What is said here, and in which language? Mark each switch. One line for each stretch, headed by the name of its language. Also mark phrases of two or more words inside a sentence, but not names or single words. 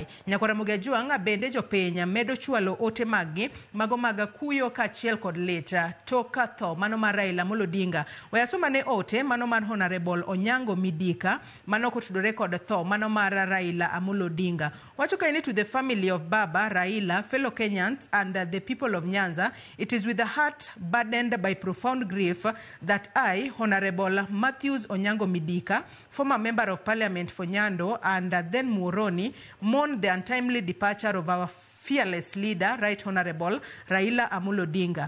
Luo (Kenya and Tanzania): Nyakwara Mugiajwang' bende jopiny medo chwalo ote maggi mago mag kuyo ka achiel kod leta toka tho mano mar Raila Amolo Odinga. Wayasoma ne ote mano mar Honorable Onyango Midika mano kotudore kod tho mano mar Raila Amolo Odinga. Wacho kaini
English: to the family of Baba Raila, fellow Kenyans and the people of Nyanza, it is with a heart burdened by profound grief that I, Honorable Matthews Onyango Midika, former Member of Parliament for Nyando and then Muhoroni, mourn the untimely departure of our fearless leader, Right Honorable Raila Amolo Odinga.